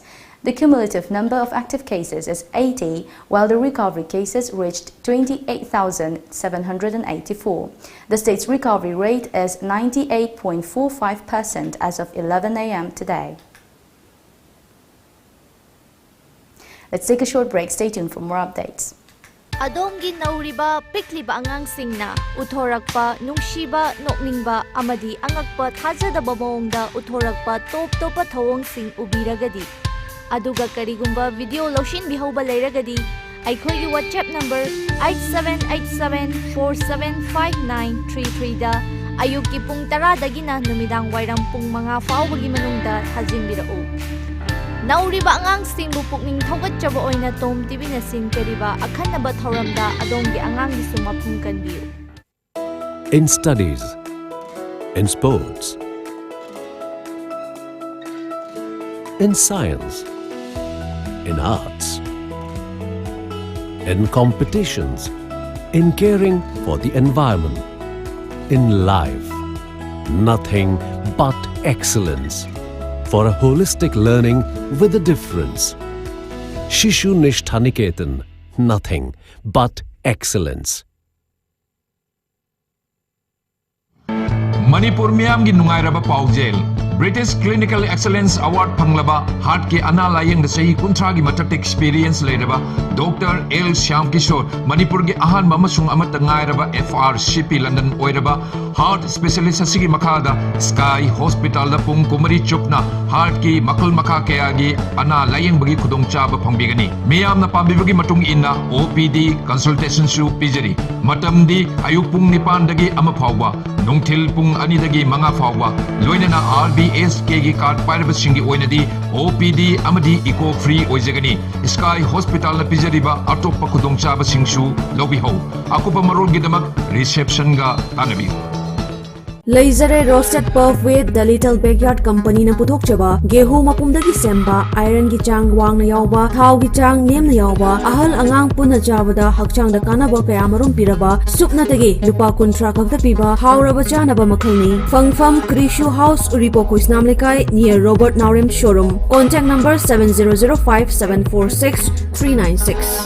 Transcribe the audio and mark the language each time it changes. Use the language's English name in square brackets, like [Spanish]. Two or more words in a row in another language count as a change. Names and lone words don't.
[English] The cumulative number of active cases is 80, while the recovery cases reached 28,784. The state's recovery rate is 98.45% as of 11 a.m. today. Let's take a short break. Stay tuned for more updates. [Manipuri] Adomgi nauriba pikliba angangsingna uthorakpa nungshiba nokningba amadi angakpa thajadaba mawongda uthorakpa top-topa thawongsing ubiragadi aduga karigumba video loshin bihauba leiragadi aikhoigi WhatsApp number 8787475933 da ayuki pung 10 dagina numidang wairam pung 5 faubagi manungda thajinbirau. Nauriba angangsingbu pukning thawgatjaba oina TOMTV na sinkariba akhanaba thoramda adongi angangi sumapung kanbiu. [English] In studies, in sports, in science, in arts, in competitions, in caring for the environment, in life, nothing but excellence. For a holistic learning with a difference. Shishu Nishthaniketan, nothing but excellence. [Manipuri] Manipur Miyam gi nungairaba paujel British Clinical Excellence Award panglaba heart ke analayang da sahi kuntra gi matak experience leiraba Dr. L. Shyam Kishore Manipur gi ahan mamasung amat ngairaba FRCP London oiraba [English] heart specialist [Manipuri] asigi makada Sky Hospital da pung kumari chupna heart ki makal makha kaya gi analayang bagi khudong chaba phangbigani miyam na pambibagi matung inna [English] OPD consultation [Manipuri] su pijari matamdi ayuk pung nipan dagi ama phawwa nungthil pung ani dagi manga phawwa loinana RBSK gi card pairaba singi oinadi OPD amadi [English] eco free [Manipuri] oijagani Sky Hospital na pijariba atoppa khudong chaba singsu lobi ho akupa marol gi damak reception ga tanabi Laser roasted puff with the Little Backyard Company na puthok chaba gehu mapumdagi semba iron gi chang wang na yawba thau gi chang nem na yawba ahal angang punna chabada hakchang da kanaba kaya marum piraba supna tagi lupa kuntra khakta piba hauraba chanaba makhalni fangfam Krishu House Uripo Kuisnam Lekai [English] near Robert Naurem showroom contact number [Manipuri] 7005746396